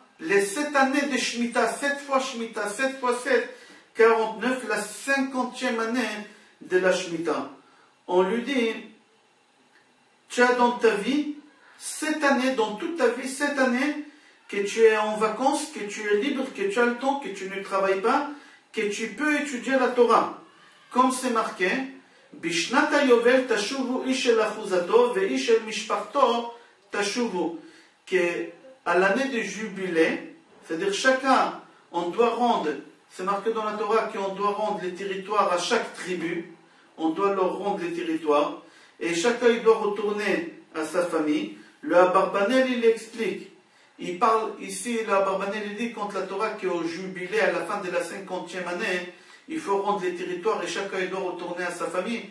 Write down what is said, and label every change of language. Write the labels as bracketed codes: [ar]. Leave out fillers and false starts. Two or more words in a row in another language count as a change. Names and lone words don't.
[fr] Les 7 années de Shemitah, 7 fois Shemitah, 7 fois 7, 49, la 50e année de la Shemitah. On lui dit, tu as dans ta vie, 7 années, dans toute ta vie, 7 années, que tu es en vacances, que tu es libre, que tu as le temps, que tu ne travailles pas, que tu peux étudier la Torah. Comme c'est marqué, [he] בשנת היובל תשבו איש אל אחזתו ואיש אל משפחתו תשבו. [fr] Que à l'année de jubilé, c'est-à-dire chacun, on doit rendre, c'est marqué dans la Torah qu'on doit rendre les territoires à chaque tribu, on doit leur rendre les territoires, et chacun il doit retourner à sa famille. Le Abarbanel il explique, il parle ici, le Abarbanel il dit quand la Torah qui est au jubilé à la fin de la 50e année, il faut rendre les territoires et chacun il doit retourner à sa famille.